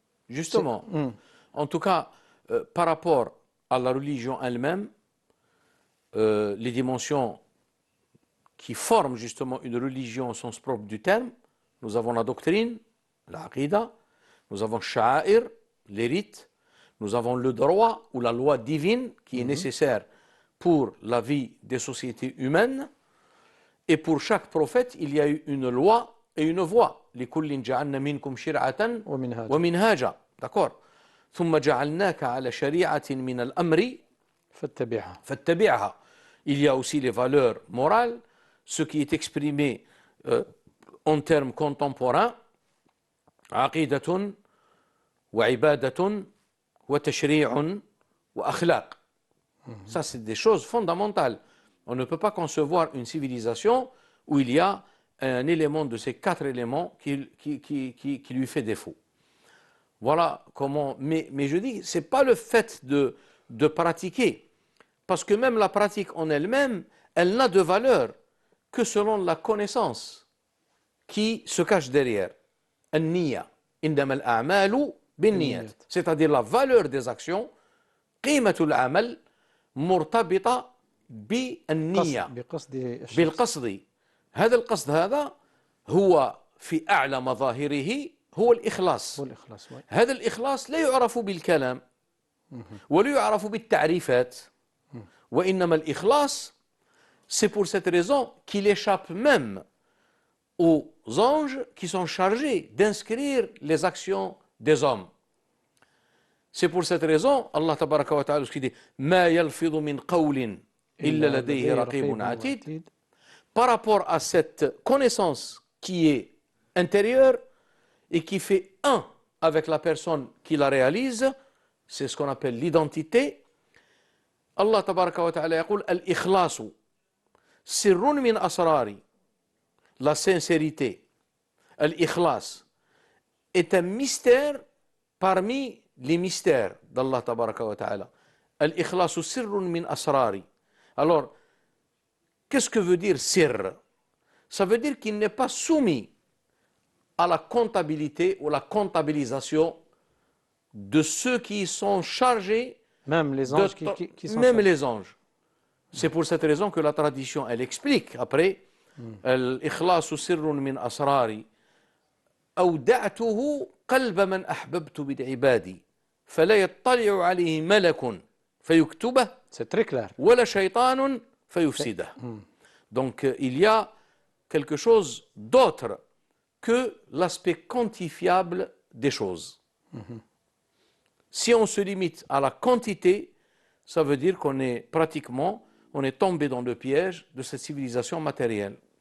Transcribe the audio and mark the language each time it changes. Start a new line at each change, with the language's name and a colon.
French: Justement, en tout cas, par rapport à la religion elle-même, les dimensions qui forment justement une religion au sens propre du terme, nous avons la doctrine, l'aqida, nous avons sha'air, les rites, nous avons le droit ou la loi divine qui est nécessaire pour la vie des sociétés humaines, et pour chaque prophète, il y a eu une loi et une voie.
Arabic: لِكُلٍّ جَعَلْنَا مِنْكُمْ شِرْعَةً وَمِنْهَاجًا. D'accord. ثم جعلناك على شريعة من الأمر فاتبعها.
French: Il y a aussi les valeurs morales, ce qui est exprimé en termes contemporains, عقيدة وعبادة وتشريع وأخلاق. Ça, c'est des choses fondamentales. On ne peut pas concevoir une civilisation où il y a un élément de ces 4 éléments qui lui fait défaut. Voilà comment, mais je dis, ce n'est pas le fait de pratiquer, parce que même la pratique en elle-même, elle n'a de valeur que selon la connaissance qui se cache derrière.
Arabic: An-niyya, indama al-a'malu bin-niyyat, c'est-à-dire la valeur des actions, qimatul amal مرتبطة بالنية بالقصد. هذا القصد هذا هو في أعلى مظاهره هو الإخلاص. هذا الإخلاص لا يعرف بالكلام ولا يعرف بالتعريفات، وإنما الإخلاص
French: C'est pour cette raison qu'il échappe même aux anges qui sont chargés d'inscrire les actions des hommes. C'est pour cette raison, Allah tabaraka wa ta'ala dit Ma yalfidhu min qawlin illa ladayhi raqibun atid. Par rapport à cette connaissance qui est intérieure et qui fait un avec la personne qui la réalise, c'est ce qu'on appelle l'identité.
Arabic: Allah tabaraka wa ta'ala yaqul al-ikhlasu sirrun min asrari.
French: La sincérité, al-ikhlas, est un mystère parmi les mystères d'Allah tabaraka wa ta'ala. Al-ikhlasu sirrun min asrari. Alors, qu'est-ce que veut dire sirr? Ça veut dire qu'il n'est pas soumis à la comptabilité ou la comptabilisation de ceux qui sont chargés, même les anges qui sont même chargés. les anges.
Arabic: C'est pour cette raison que la tradition, elle explique après, الإخلاص سر من أسراري أودعته قلب من أحببت بعبادي فلا يطلع عليه ملك فيكتبه
French: C'est très clair.
Arabic: ولا شيطان فيفسده.
French: Donc il y a quelque chose d'autre que l'aspect quantifiable des choses. Si on se limite à la quantité, ça veut dire qu'on est pratiquement, on est tombé dans le piège de cette civilisation matérielle.